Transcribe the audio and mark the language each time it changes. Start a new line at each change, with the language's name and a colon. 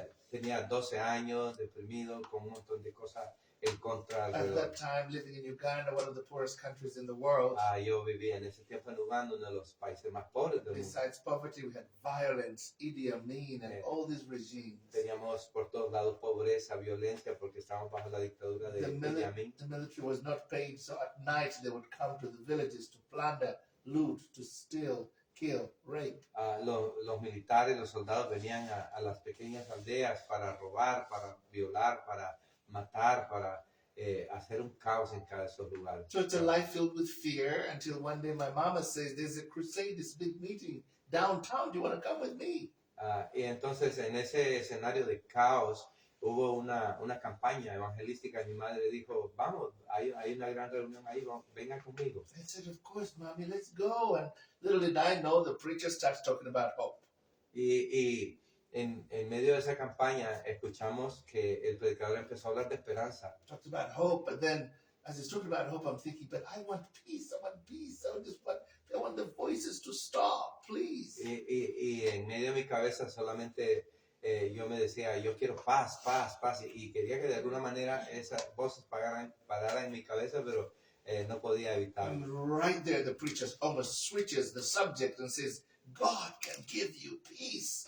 Spanish: Tenía 12 años, deprimido, con un montón de cosas en contra
English: At
Spanish: alrededor.
English: that time, living in Uganda, one of the poorest countries in the world.
Spanish: Yo vivía en ese tiempo en Uganda, uno de los países más pobres del mundo.
English: Besides poverty, we had violence, Idi Amin, and Yeah. all these regimes.
Spanish: Teníamos por todos lados pobreza, violencia, porque estábamos bajo la dictadura de Idi Amin.
English: The military was not paid, so at night they would come to the villages to plunder, loot, to steal, kill, rape.
Spanish: Los militares, los soldados venían a las pequeñas aldeas para robar, para violar, para matar, para hacer un caos en cada de esos lugares.
English: So it's a life filled with fear until one day my mama says, there's a crusade, this big meeting downtown. Do you want to come with me?
Spanish: Y entonces en ese escenario de caos hubo una campaña evangelística y mi madre dijo, vamos, hay una gran reunión ahí, vengan conmigo.
English: I said, of course, mommy, let's go. And little did I know the preacher starts talking about hope.
Spanish: Y en medio de esa campaña escuchamos que el predicador empezó a hablar de esperanza.
English: Talked about hope, but then as he's talking about hope, I'm thinking, but I want peace. I want peace. I just want I want the voices to stop, please.
Spanish: Y en medio de mi cabeza solamente yo me decía, yo quiero paz, paz, paz. Y quería que de alguna manera esas voces pararan en mi cabeza, pero no podía
English: And
Spanish: evitarlo.
English: right there, the preacher almost switches the subject and says, God can give you peace.